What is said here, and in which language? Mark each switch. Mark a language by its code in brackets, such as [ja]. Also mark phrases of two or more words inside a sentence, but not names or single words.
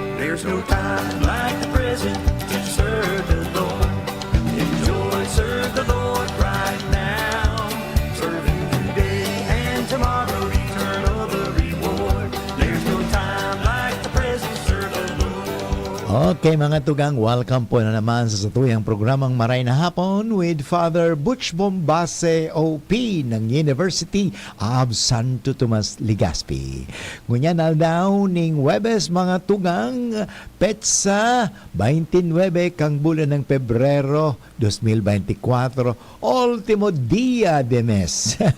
[en] There's no time like the present to serve the Lord. Enjoy, serve the Lord right now. Serve Him today and tomorrow, eternal the reward. There's no time like the present, serve the Lord. [bik] Okay mga tugang, welcome po na naman sa satuyang programang Maray na Hapon with Father Butch Bombase OP ng University of Santo Tomas, Legazpi. Ngunyan na daw ning Webes mga tugang, petsa 29 kang bulan ng Pebrero 2024, [es] ultimo dia de mes.